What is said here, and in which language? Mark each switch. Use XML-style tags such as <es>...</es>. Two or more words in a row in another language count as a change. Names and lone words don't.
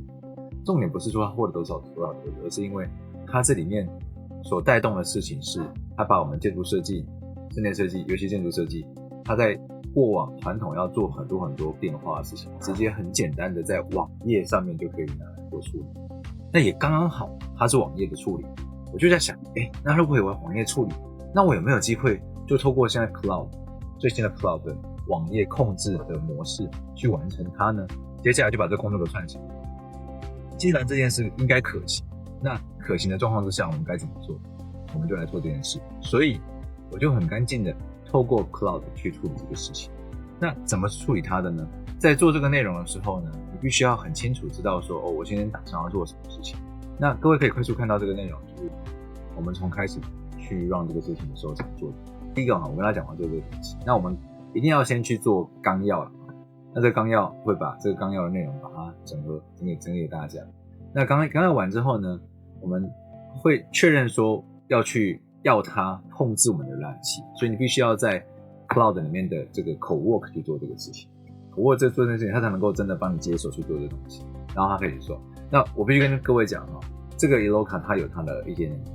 <zh>重點不是說他獲得多少投資，而是因為他這裡面所帶動的事情是，他把我們建築設計、室內設計，尤其建築設計，他在過往傳統要做很多變化的事情，直接很簡單的在網頁上面就可以拿來做處理。那也剛剛好，它是網頁的處理，我就在想，那如果有網頁處理，那我有沒有機會就透過現在 Cloud 最新的 Cloud 的網頁控制的模式去完成它呢？接下來就把這个工作都串起來。既然這件事應該可行，那可行的狀況之下，我們該怎麼做？我們就來做這件事。所以我就很乾淨的透過 Cloud 去處理這個事情。那怎麼處理它的呢？在做這個內容的時候呢，你必須要很清楚知道說，我今天打算要做什麼事情。那各位可以快速看到這個內容，就是我們從開始去讓這個事情的時候怎麼做的。第一個我跟他講完這個東西，那我們一定要先去做綱要了。那這個綱要會把這個綱要的內容把它整理給大家。那綱要完之後呢，我們會確認說要它控制我們的瀏覽器，所以你必須要在 Cloud 裡面的這個 Cowork 去做這個事情。Cowork 做這件事情，它才能夠真的幫你接手去做這個東西，然後它可以說，那我必須跟各位講這個 Eloka 它有它的一些門檻。</zh>